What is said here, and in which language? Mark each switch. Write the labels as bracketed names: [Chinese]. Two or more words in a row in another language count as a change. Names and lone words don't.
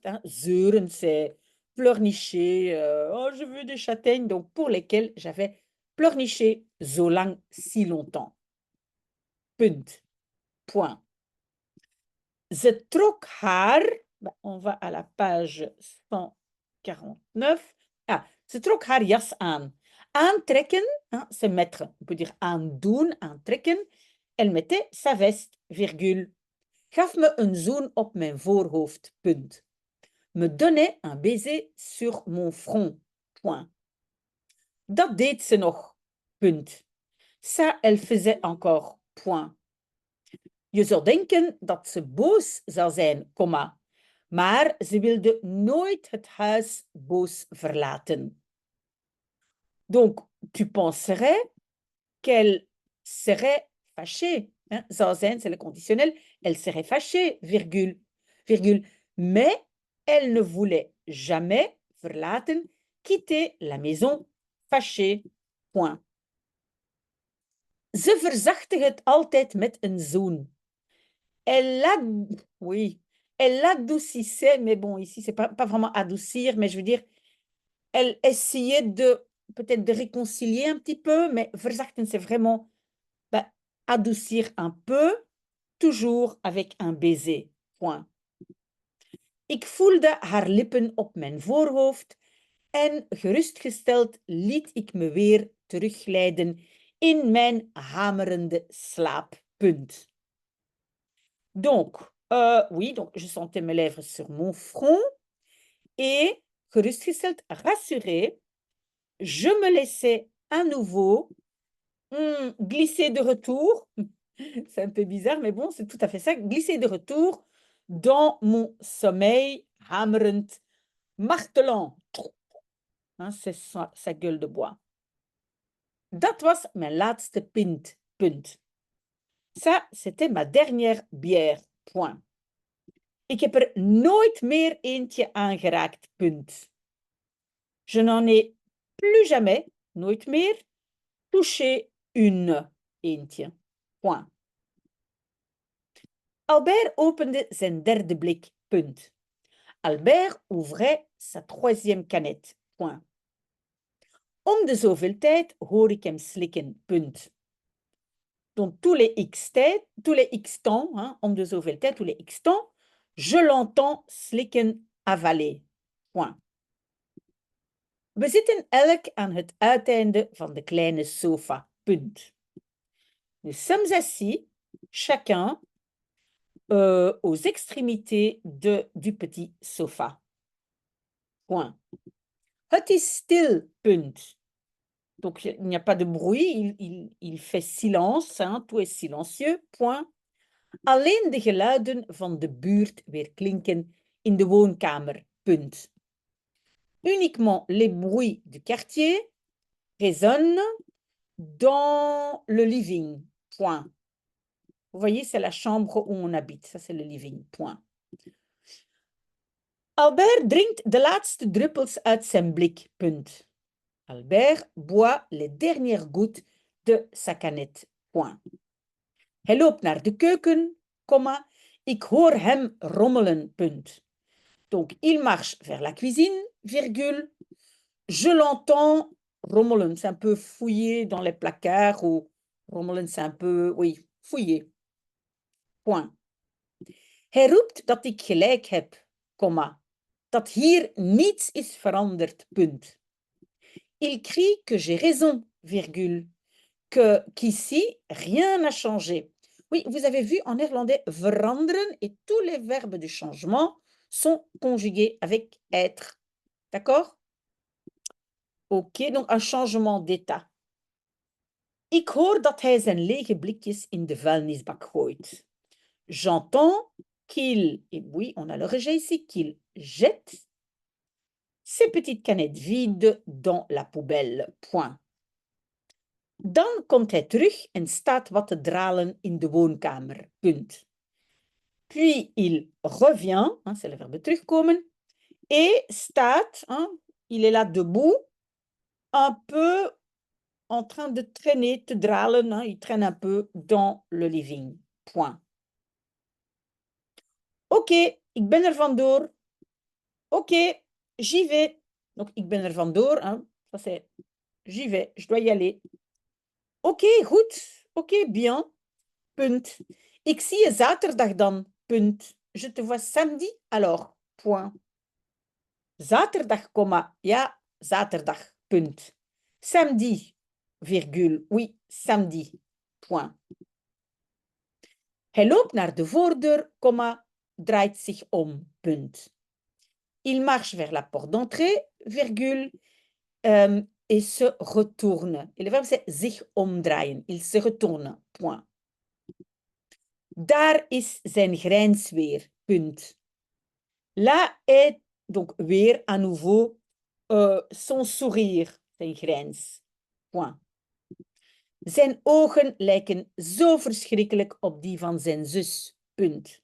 [French] Hein, zeuren, c'est pleurnicher. Oh, je veux des châtaignes. Donc, pour lesquels j'avais pleurniché [Dutch] zo lang, [French] si longtemps. [Dutch] Punt. Point. Ze trok haar, [French] on va à la page 149. [Dutch] Ah, ze trok haar jas aan. Aantrekken, [French] hein, c'est mettre. On peut dire [Dutch] aandoen, aantrekken. [French] Elle mettait sa veste, virgule. [Dutch] Gaf me een zoen op mijn voorhoofd, punt. [French] Me donnait un baiser sur mon front, point. [Dutch] Dat deed ze nog, punt. [French] Ça, elle faisait encore, point. [Dutch] Je zou denken dat ze boos zou zijn, maar ze wilde nooit het huis boos verlaten. [French] Donc, tu penserais qu'elle serait fâchée. Hein? [Dutch] Zou zijn, [French] c'est le conditionnel. Elle serait fâchée, virgule, virgule. Mais elle ne voulait jamais verlaten, quitter la maison fâchée. Point. [Dutch] Ze verzachtte het altijd met een zoen. [French] Elle l'adoucissait, mais bon, ici, c'est pas vraiment adoucir, mais je veux dire, elle essayait peut-être de réconcilier un petit peu, mais verzachten, c'est vraiment adoucir un peu, toujours avec un baiser. Point. [Dutch] Ik voelde haar lippen op mijn voorhoofd en gerustgesteld liet ik me weer terugglijden in mijn hamerende slaap. Punt. [French] Donc, oui, donc je sentais mes lèvres sur mon front et, gerustgesteld, rassuré, je me laissais à nouveau glisser de retour. C'est un peu bizarre, mais bon, c'est tout à fait ça. Glisser de retour dans mon sommeil hamerend, martelant. Hein, c'est sa gueule de bois. [Dutch] Dat was mijn laatste punt. [French] Ça, c'était ma dernière bière. Point. [Dutch] Ik heb er nooit meer eentje aangeraakt. [French] Punt. Je n'en ai plus jamais, [Dutch] nooit meer, [French] touché une eentje. Point. [Dutch] Albert opende zijn derde blik. Punt. [French] Albert ouvrait sa troisième canette. Point. [Dutch] Om de zoveel tijd hoor ik hem slikken. Punt. [French] Donc, tous les x temps, hein, [Dutch] om de zoveel tijd, [French] tous les x temps, je l'entends slikken, avaler. Point. [Dutch] We zitten elk aan het uiteinde van de kleine sofa. Punt. [French] Nous sommes assis, chacun, aux extrémités du petit sofa. Point. [Dutch] Het is stil, punt. [French] Donc, il n'y a pas de bruit, il fait silence, hein, tout est silencieux, point. [Dutch] Alleen de geluiden van de buurt weerklinken in de woonkamer, punt. [French] Uniquement les bruits du quartier résonnent dans le living, point. Vous voyez, c'est la chambre où on habite, ça c'est le living, point. [Dutch] Albert drinkt de laatste druppels uit zijn blik, punt. [French] Albert boit les dernières gouttes de sa canette, point. [Dutch] Hij loopt naar de keuken, comma, ik hoor hem rommelen, punt. [French] Donc, il marche vers la cuisine, virgule, je l'entends rommelen, c'est un peu fouiller dans les placards, ou rommelen, c'est un peu, oui, fouiller, point. [Dutch] Hij roept dat ik gelijk heb, comma, dat hier niets is veranderd, punt. [French] Il crie que j'ai raison, virgule, qu'ici, rien n'a changé. Oui, vous avez vu en néerlandais veranderen et tous les verbes du changement sont conjugués avec être. D'accord? Ok, donc un changement d'état. [Dutch] Ik hoor dat hij zijn lege blikjes in de vuilnisbak gooit. [French] J'entends qu'il, et oui, on a le rejet ici, qu'il jette ses petites canettes vides dans la poubelle. Point. [Dutch] Dan komt hij terug en staat wat te dralen in de woonkamer. Punt. [French] Puis il revient, hein, c'est le verbe terugkomen, et staat, hein, il est là debout, un peu en train de traîner, [Dutch] te dralen, [French] hein, il traîne un peu dans le living. Point. [Dutch] Ok, ik ben er vandoor. [French] Ok, j'y vais. Donc, [Dutch] ik ben er vandoor, [French] hein, ça c'est j'y vais, je dois y aller. [Dutch] Ok, goed. [French] Ok, bien. [Dutch] Punt. Ik zie je zaterdag dan. Punt. [French] Je te vois samedi alors. Point. [Dutch] Zaterdag, comma. Ja, zaterdag. Punt. [French] Samedi, virgule. Oui, samedi. Point. [Dutch] Hij loopt naar de voordeur, comma, draait zich om. Punt. [French] Il marche vers la porte d'entrée, virgule, et se retourne. Et le verbe c'est [Dutch] zich omdraaien. [French] Il se retourne. Point. [Dutch] Daar is zijn grijns weer, punt. [French] Là est donc weer à nouveau son sourire, [Dutch] zijn grijns. [French] Point. [Dutch] Zijn ogen lijken zo verschrikkelijk op die van zijn zus, punt.